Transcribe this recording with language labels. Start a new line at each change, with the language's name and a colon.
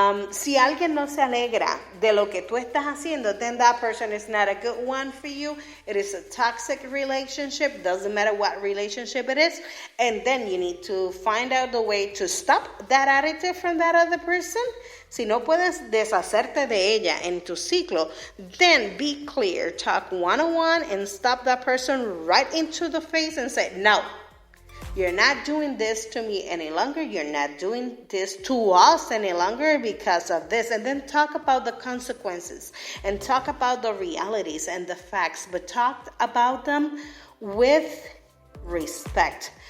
Spanish: Si alguien no se alegra de lo que tú estás haciendo,
English: then that person is not a good one for you. It is a toxic relationship. Doesn't matter what relationship it is. And then you need to find out the way to stop that attitude from that other person.
Spanish: Si no puedes deshacerte de ella en tu ciclo,
English: then be clear. Talk one-on-one and stop that person right into the face and say, no. You're not doing this to me any longer. You're not doing this to us any longer because of this. And then talk about the consequences and talk about the realities and the facts, but talk about them with respect.